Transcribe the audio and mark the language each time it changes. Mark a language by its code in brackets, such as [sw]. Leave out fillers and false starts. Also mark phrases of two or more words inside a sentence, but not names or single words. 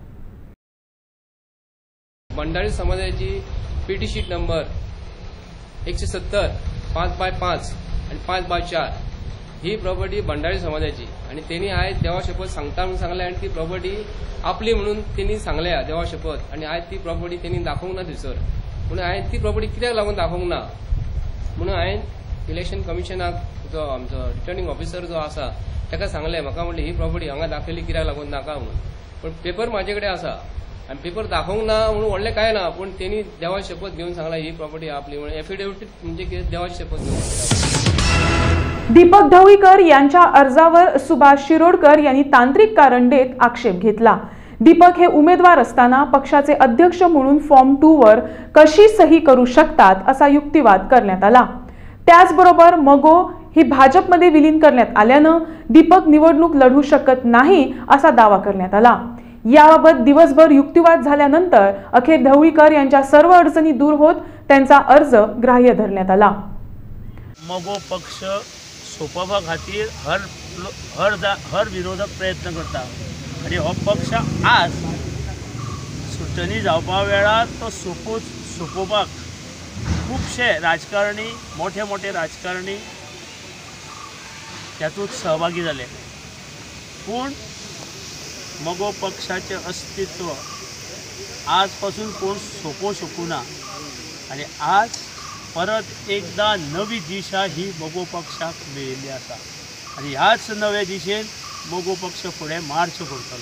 [kok] भंडारी समाजाची [en] PT sheet number [kok] 170 5/5 आणि 5/4 ही प्रॉपर्टी भंडारी समाजाची आणि त्यांनी आज देवा शपथ सांगता म्हणून सांगले आणि ती प्रॉपर्टी आपली म्हणून त्यांनी सांगल्या देवा शपथ आणि आज ती प्रॉपर्टी त्यांनी दाखवूंक ना थंयसर म्हणून हांवें ती प्रॉपर्टी कित्याक लागून दाखोवंक ना म्हणून हांवें इलेक्शन कमिशनाक जो आमचो [en] returning officer [kok] जो आसा ताका सांगलें म्हाका म्हणलें ही प्रॉपर्टी हांगा दाखयली कित्याक लागून नाका म्हणून पण पेपर म्हाजे कडेन आसा आणि पेपर दाखोवंक ना म्हणून व्हडलें काय ना पण त्यांनी देवा शपथ घेवन सांगला ही प्रॉपर्टी आपली म्हणून एफिडेविट म्हणजे कितें देवाची शपथ घेवन। [mr] दीपक ढवळीकर यांच्या अर्जावर सुभाष शिरोडकर यांनी तांत्रिक कारण देत आक्षेप घेतला। दीपक हे उमेदवार असताना पक्षाचे अध्यक्ष म्हणून फॉर्म 2 वर कशी सही करू शकतात असा युक्तिवाद करण्यात आला। त्याचबरोबर मगो ही भाजपमध्ये विलीन करण्यात आल्यानं दीपक निवडणूक लढू शकत नाही असा दावा करण्यात आला। याबाबत दिवसभर युक्तिवाद झाल्यानंतर अखेर ढवळीकर यांच्या सर्व अडचणी दूर होत त्यांचा अर्ज ग्राह्य धरण्यात आला। [kok] मगो पक्ष सोपोवपा खातीर हर विरोधक प्रयत्न करता आणि हो पक्ष आज सुटणी जावपा वेळार तो सोपोवपाक खुबशे राजकारणी मोठे राजकारणी त्यातूंत सहभागी जाले पूण मगो पक्षाचे अस्तित्व आज पासून कोण सोपोवंक शकूना आणि आज परत एकदा नवी दिशा ही मगो पक्षाक मेळिल्ली आसा आणि ह्याच नव्या दिशेन मगो पक्ष फुडें मार्च करतलो।